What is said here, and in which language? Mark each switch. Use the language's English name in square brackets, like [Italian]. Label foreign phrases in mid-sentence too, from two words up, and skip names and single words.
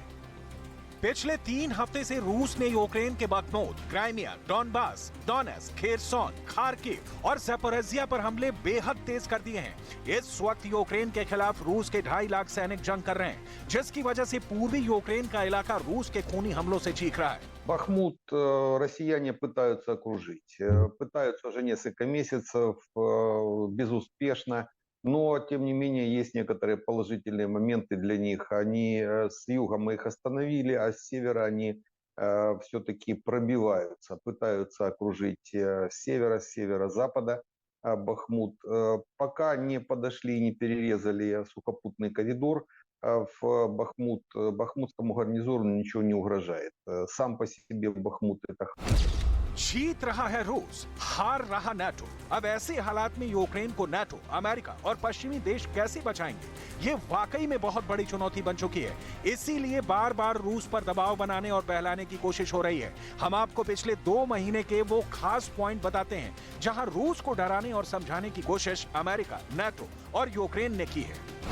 [Hindi] पिछले 3 हफ्ते से रूस ने यूक्रेन के बखमूत, क्राइमिया, डॉनबास, डोनेट्स्क, खेरसोन, खार्किव और ज़पोरिज़िया पर हमले बेहद तेज कर दिए हैं। इस वक्त यूक्रेन के खिलाफ रूस के 2.5 लाख सैनिक जंग कर रहे हैं, जिसकी वजह से पूर्वी यूक्रेन का इलाका रूस के खूनी हमलों से चीख रहा है। [Russian] Бахмут россияне пытаются окружить. Пытаются уже несколько месяцев, безуспешно. Но, тем не менее, есть некоторые положительные моменты для них. Они с юга мы их остановили, а с севера они все-таки пробиваются, пытаются окружить с севера, с северо-запада Бахмут. Пока не подошли и не перерезали сухопутный коридор, в Бахмут, бахмутскому гарнизону ничего не угрожает. Сам по себе Бахмут это... [Hindi] जीत रहा है रूस, हार रहा नाटो। अब ऐसे हालात में यूक्रेन को नाटो, अमेरिका और पश्चिमी देश कैसे बचाएंगे? ये वाकई में बहुत बड़ी चुनौती बन चुकी है। इसीलिए बार बार रूस पर दबाव बनाने और बहलाने की कोशिश हो रही है। हम आपको पिछले 2 महीने के वो खास पॉइंट बताते हैं जहां रूस को डराने और समझाने की कोशिश अमेरिका, नाटो और यूक्रेन ने की है।